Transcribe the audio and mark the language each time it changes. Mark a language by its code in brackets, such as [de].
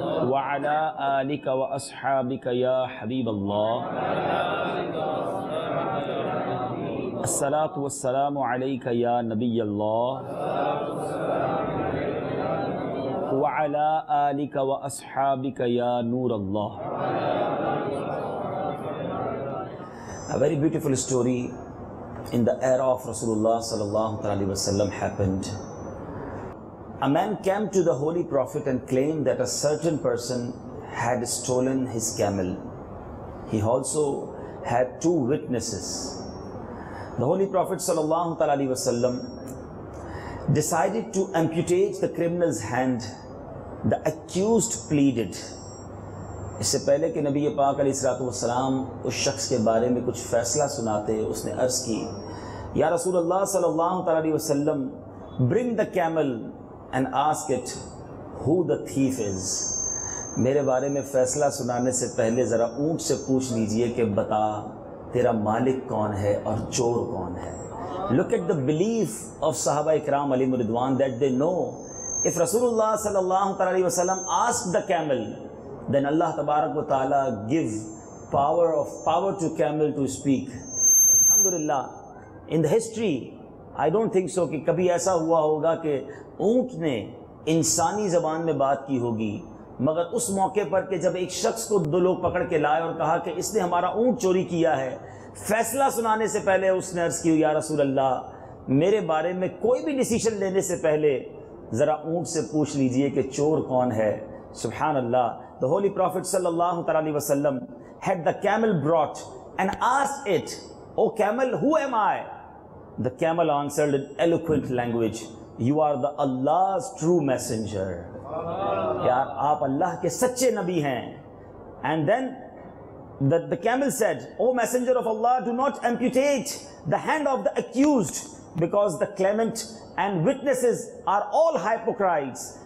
[ar] وعلی آلک واصحابک یا حبیب اللہ۔ الصلاۃ والسلام علیک یا نبی اللہ وعلی آلک واصحابک یا نور اللہ۔ [en] A very beautiful story in the era of Rasulullah sallallahu alaihi wasallam happened. A man came to the Holy Prophet and claimed that a certain person had stolen his camel. He also had two witnesses. The Holy Prophet sallallahu alaihi wasallam decided to amputate the criminal's hand. The accused pleaded. [ur] اس سے پہلے کہ نبی پاک علیہ الصلوۃ والسلام اس شخص کے بارے میں کچھ فیصلہ سناتے، اس نے عرض کی، یا رسول اللہ صلی اللہ علیہ وسلم، [en] bring the camel and ask it who the thief is. [ur] میرے بارے میں فیصلہ سنانے سے پہلے ذرا اونٹ سے پوچھ لیجئے کہ بتا تیرا مالک کون ہے اور چور کون ہے۔ [en] Look at the belief of Sahaba Ikram علیہم رضوان that they know if Rasulullah sallallahu alaihi wasallam asked the camel, then Allah tabarak wa ta'ala give power to camel to speak. Alhamdulillah, in the history, I don't think so [ur] کہ کبھی ایسا ہوا ہوگا کہ اونٹ نے انسانی زبان میں بات کی ہوگی، مگر اس موقع پر کہ جب ایک شخص کو دو لوگ پکڑ کے لائے اور کہا کہ اس نے ہمارا اونٹ چوری کیا ہے، فیصلہ سنانے سے پہلے اس نے عرض کی، یا رسول اللہ میرے بارے میں کوئی بھی ڈیسیشن لینے سے پہلے ذرا اونٹ سے پوچھ لیجئے کہ چور کون ہے۔ سبحان اللہ۔ [en] The Holy Prophet sallallahu alaihi wasallam had the camel brought and asked it, "O camel, who am I?" The camel answered in eloquent language, "You are the Allah's true messenger." [ur] Yaar, aap Allah ke sache nabi hain. [en] And then the camel said, "O messenger of Allah, do not amputate the hand of the accused, because the claimant and witnesses are all hypocrites.